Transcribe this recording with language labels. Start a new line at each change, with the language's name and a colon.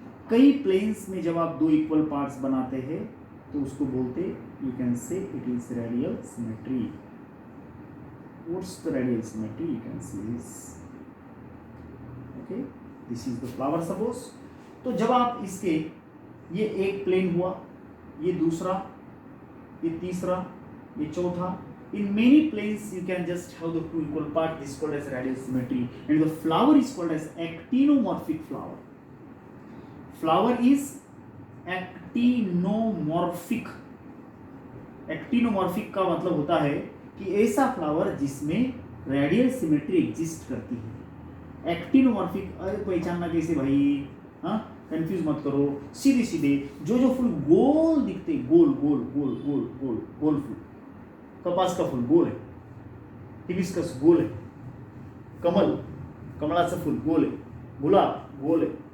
Hindi: कई प्लेन्स में जब आप दो इक्वल पार्ट्स बनाते हैं तो उसको बोलते,
English: You can say it is radial symmetry. What's the radial symmetry? You can see this, okay, this is the flower suppose.
Hindi: तो जब आप इसके, ये एक प्लेन हुआ, ये दूसरा, ये तीसरा, ये चौथा,
English: in many planes you can just have the two equal part, this is called as radial symmetry, and the flower is called as actinomorphic flower. Flower is actinomorphic.
Hindi: Actinomorphic का मतलब होता है कि ऐसा फ्लावर जिसमें रेडियल सिमेट्री एग्जिस्ट करती है। Actinomorphic, अरे पहचानना कैसे भाई, हाँ कंफ्यूज मत करो, सीधे सीधे जो फूल गोल दिखते, गोल गोल गोल गोल गोल गोल फूल, कपास का फूल गोल है, हिबिस्कस गोल है, कमल
Marathi: कमलाचं फूल गोल आहे,
Hindi: गुलाब गोल आहे,